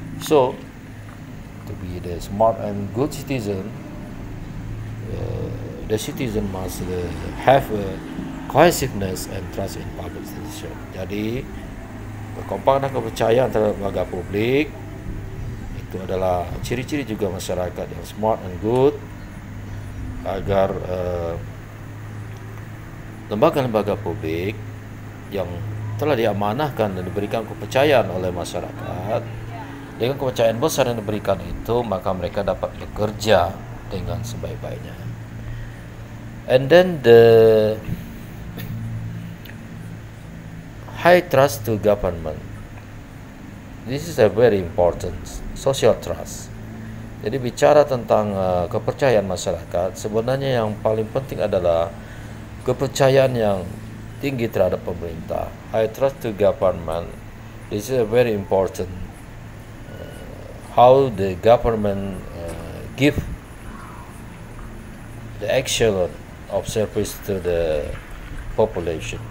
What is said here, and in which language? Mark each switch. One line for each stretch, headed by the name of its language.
English: So, to be the smart and good citizen, the citizen must have a cohesiveness and trust in public institution.
Indonesian: Jadi, kekompakan dan kepercayaan terhadap lembaga publik itu adalah ciri-ciri juga masyarakat yang
English: smart and good,
Indonesian: agar lembaga-lembaga publik yang telah diamanahkan dan diberikan kepercayaan oleh masyarakat, dengan kepercayaan besar yang diberikan itu, maka mereka dapat bekerja dengan sebaik-baiknya.
English: And then the high trust to government. This is a very important social trust.
Indonesian: Jadi bicara tentang kepercayaan masyarakat, sebenarnya yang paling penting adalah kepercayaan yang tinggi terhadap pemerintah.
English: I trust to government. This is a very important. How the government give the excellent of service to the population.